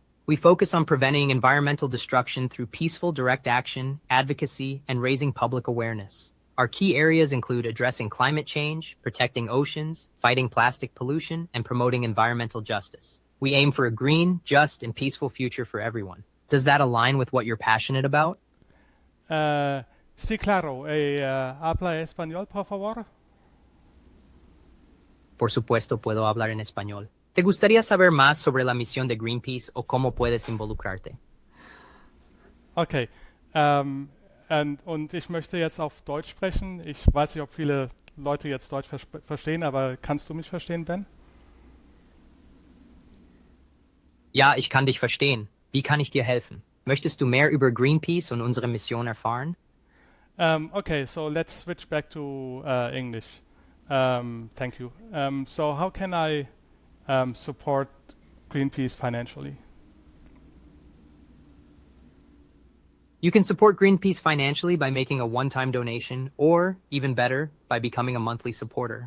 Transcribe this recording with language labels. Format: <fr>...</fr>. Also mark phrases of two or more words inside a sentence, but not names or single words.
<en>We focus on preventing environmental destruction through peaceful direct action, advocacy, and raising public awareness. Our key areas include addressing climate change, protecting oceans, fighting plastic pollution, and promoting environmental justice. We aim for a green, just, and peaceful future for everyone. Does that align with what you're passionate about?</en> <es>Sí, claro. ¿Habla español, por favor? Por supuesto, puedo hablar en español. ¿Te gustaría saber más sobre la misión de Greenpeace o cómo puedes involucrarte?</es> <en>Okay.</en> <de>Und ich möchte jetzt auf Deutsch sprechen. Ich weiß nicht, ob viele Leute jetzt Deutsch verstehen, aber kannst du mich verstehen, Ben? Ja, ich kann dich verstehen. Wie kann ich dir helfen? Möchtest du mehr über Greenpeace und unsere Mission erfahren?</de> <en>Okay, so let's switch back to English. Thank you. So how can I support Greenpeace financially? You can support Greenpeace financially by making a one-time donation, or, even better, by becoming a monthly supporter.</en>